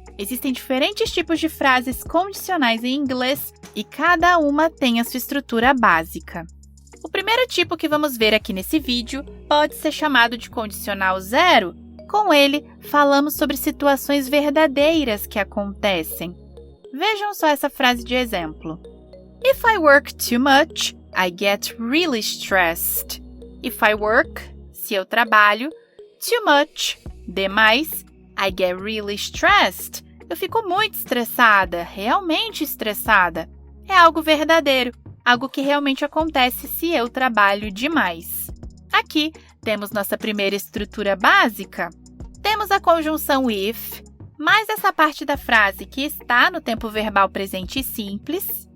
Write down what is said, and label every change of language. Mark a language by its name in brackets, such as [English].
[Portuguese] Existem diferentes tipos de frases condicionais em inglês e cada uma tem a sua estrutura básica. O primeiro tipo que vamos ver aqui nesse vídeo pode ser chamado de condicional zero. Com ele, falamos sobre situações verdadeiras que acontecem. Vejam só essa frase de exemplo. [English] If I work too much, I get really stressed. If I work, [Portuguese] se eu trabalho, [English] too much, [Portuguese] demais, [English] I get really stressed. [Portuguese] Eu fico muito estressada, realmente estressada. É algo verdadeiro, algo que realmente acontece se eu trabalho demais. Aqui temos nossa primeira estrutura básica. Temos a conjunção if, mais essa parte da frase que está no tempo verbal presente simples.